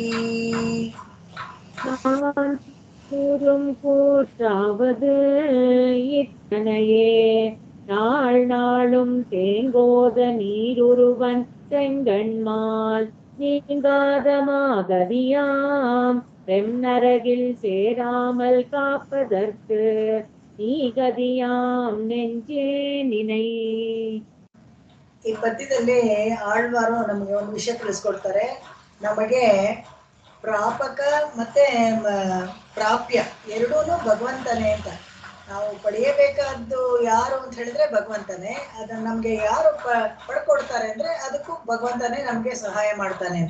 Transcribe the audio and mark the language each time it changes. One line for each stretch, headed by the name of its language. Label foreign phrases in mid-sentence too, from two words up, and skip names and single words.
Tamil: நான் கூறும் கூற்றாவது இத்தனையே நாள் நாளும் தேங்கோத நீருருவன் செங்கண்மால் நீங்காத மாகதியாம் வெண்ணரகில் சேராமல் காப்பதற்கு நீ கதியாம் நெஞ்சே நினை.
Kannada: ಈ ಪದ್ಯದಲ್ಲಿ ಆಳ್ವಾರು ನಮಗೆ ಒಂದು ವಿಷಯ ತಿಳಿಸ್ಕೊಡ್ತಾರೆ. ನಮಗೆ ಪ್ರಾಪಕ ಮತ್ತೆ ಪ್ರಾಪ್ಯ ಎರಡೂ ಭಗವಂತನೇ ಅಂತ. ನಾವು ಪಡೆಯಬೇಕಾದ್ದು ಯಾರು ಅಂತ ಹೇಳಿದ್ರೆ ಭಗವಂತನೇ. ಅದನ್ನ ನಮ್ಗೆ ಯಾರು ಪಡ್ಕೊಡ್ತಾರೆ ಅಂದ್ರೆ ಅದಕ್ಕೂ ಭಗವಂತನೇ ನಮ್ಗೆ ಸಹಾಯ ಮಾಡ್ತಾನೆ ಅಂತ.